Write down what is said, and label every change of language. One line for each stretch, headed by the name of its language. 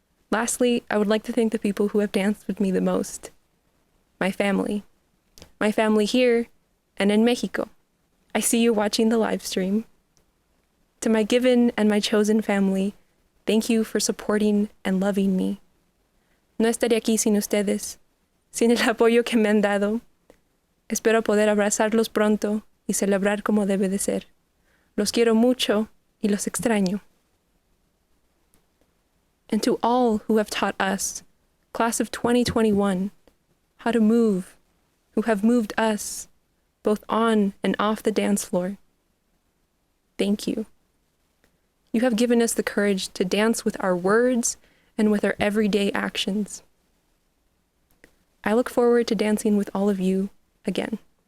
English: Lastly, I would like to thank the people who have danced with me the most. My family. My family here and in Mexico. I see you watching the live stream. To my given and my chosen family, Thank you for supporting and loving me.
Spanish: No estaría aquí sin ustedes, sin el apoyo que me han dado. Espero poder abrazarlos pronto y celebrar como debe de ser. Los quiero mucho y los extraño.
English: And to all who have taught us, class of 2021, how to move, who have moved us, both on and off the dance floor. Thank you. You have given us the courage to dance with our words and with our everyday actions. I look forward to dancing with all of you again.